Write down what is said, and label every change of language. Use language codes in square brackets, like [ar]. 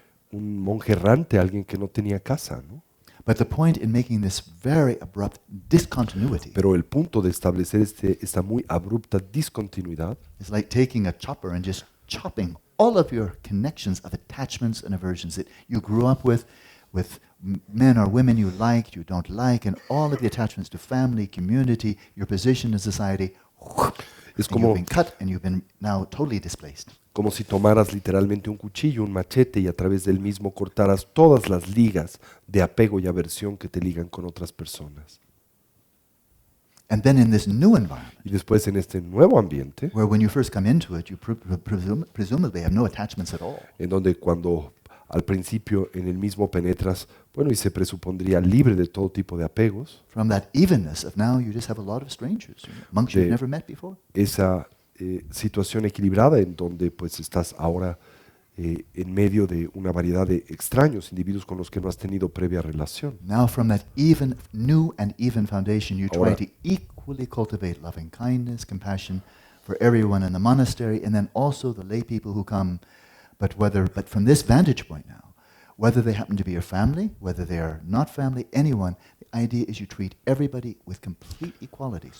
[es] un monje errante, alguien que no tenía casa, ¿no? [en] But the point in making this very abrupt discontinuity [es] Pero el punto de establecer esta muy abrupta discontinuidad [en] is like taking a chopper and just chopping all of your connections of attachments and aversions that you grew up with men or women you liked, you don't like, and all of the attachments to family, community, your position in society. [es] es [en] And you've [es] como, [en] been cut and you've been now totally displaced. [es] como si tomaras literalmente un cuchillo, un machete y a través del mismo cortaras todas las ligas de apego y aversión que te ligan con otras personas. [en] And then in this new environment, [es] Y después en este nuevo ambiente, [en] where when you first come into it, you presumably have no attachments at all. [es] en donde cuando al principio en el mismo penetras, bueno, y se presupondría libre de todo tipo de apegos, [en] From that evenness of now, you just have a lot of strangers, monks you've never met before. [es] esa situación equilibrada en donde pues estás ahora en medio de una variedad de extraños, individuos con los que no has tenido previa relación. [en] Now from that new and even foundation, you try [es] Ahora- [en] to equally cultivate loving kindness, compassion for everyone in the monastery, and then also the lay people who come. But from this vantage point now, whether they happen to be your family, whether they are not family, anyone, the idea is you treat everybody with complete equality.